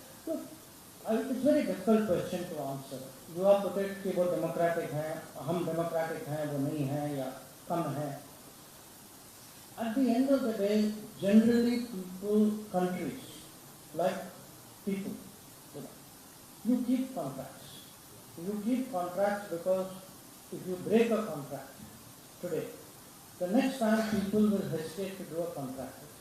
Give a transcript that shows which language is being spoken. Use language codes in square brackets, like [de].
[en] Look, it's a very difficult question to answer. You have put it [hi] कि वो democratic हैं, हम democratic हैं, वो नहीं हैं या कम हैं. [en] At the end of the day, generally countries, like people, you keep contracts. You keep contracts because if you break a contract today, the next time people will hesitate to do a contract.